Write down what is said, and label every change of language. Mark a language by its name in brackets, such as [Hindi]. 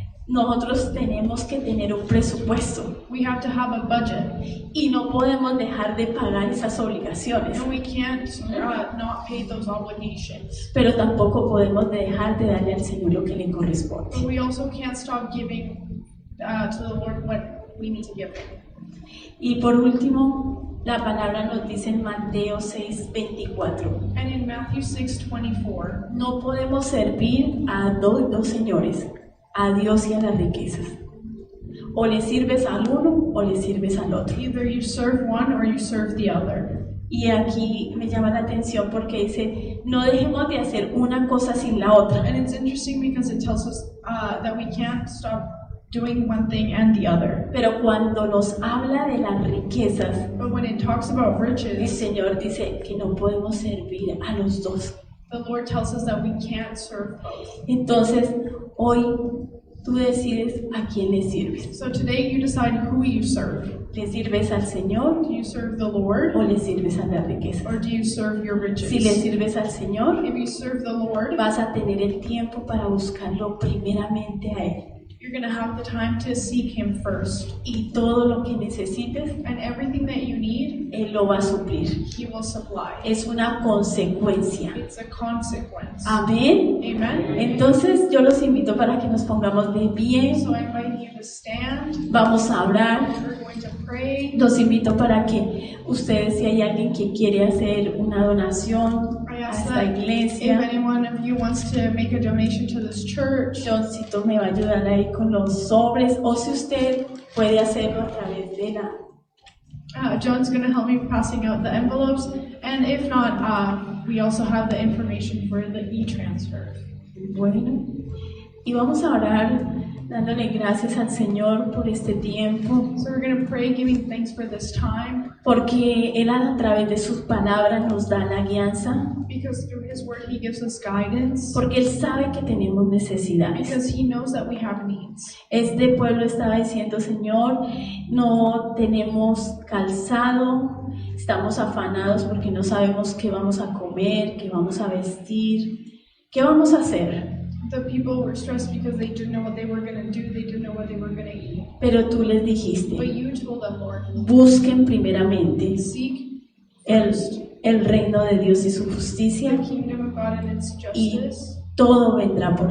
[Spanish] Nosotros tenemos que tener un presupuesto [English] We have to have a budget. [Spanish] y no podemos dejar de pagar esas obligaciones, [English] And we can't not pay those obligations. [Spanish] pero tampoco podemos dejar de darle al Señor lo que le corresponde. [English] But we also can't stop giving to the Lord what we need to give Him. [Spanish] Y por último, la palabra nos dice en Mateo 6:24: [English] And in Matthew 6:24, [Spanish] no podemos servir a dos señores, a Dios y a las riquezas. O le sirves al uno o le sirves al otro. [English] either you serve one or you serve the other. [Spanish] Y aquí me llama la atención porque dice: no dejemos de hacer una cosa sin la otra. [English] And it's interesting because it tells us that we can't stop doing one thing and the other. [Spanish] Pero cuando nos habla de las riquezas, [English] But when it talks about [Spanish] el [English] riches, [Spanish] Señor dice que no podemos servir a los dos. [English] the Lord tells us that we can't serve both. [Spanish] Entonces, hoy tú decides a quién le sirves. [English] So today you decide who you serve. [Spanish] ¿Le sirves al Señor [English] Do you serve the Lord [Spanish] o le sirves a las riquezas? [English] or do you serve your riches? [Spanish] Si le sirves al Señor, [English] If you serve the Lord, [Spanish] vas a tener el tiempo para buscarlo primeramente a Él. [English] you're going to have the time to seek Him first. [Spanish] Y todo lo que necesites, [English] And everything that you need, [Spanish] Él lo va a suplir. [English] He will supply. [Spanish] Es una consecuencia. [English] It's a consequence. [Spanish] Amén. [English] Amen? [Spanish] Entonces yo los invito para que nos pongamos de pie. [English] So I invite you to stand. [Spanish] Vamos a orar. [English] We're going to pray. [Spanish] Los invito para que ustedes, si hay alguien que quiere hacer una donación [English] I [Spanish] a [English] ask [Spanish] esta [English] that if [Spanish] iglesia, [English] anyone of you wants to make a donation to this church, [Spanish] Johncito me va a ayudar ahí con los sobres, o si usted puede hacerlo a través de la... [English] John's going to help me passing out the envelopes. And if not, we also have the information for the e-transfer. [Spanish] Bueno, y vamos a orar dándole gracias al Señor por este tiempo, [English] So we're going to pray, giving thanks for this time, [Spanish] porque Él a través de sus palabras nos da la guianza, [English] because through His Word He gives us guidance, [Spanish] porque Él sabe que tenemos necesidades. [English] because He knows that we have needs. [Spanish] Este pueblo estaba diciendo, Señor, no tenemos calzado, estamos afanados porque no sabemos qué vamos a comer, qué vamos a vestir, qué vamos a hacer. [English] The people were stressed because they didn't know what they were going to do, they didn't know what they were going to eat. [Spanish] Pero tú les [English] But [Spanish] dijiste, [English] you told them, Lord, [Spanish] busquen primeramente [English] seek [Spanish] el reino de Dios y su [English] the [Spanish] justicia [English] kingdom of God and its [Spanish] y [English] justice, [Spanish] todo vendrá por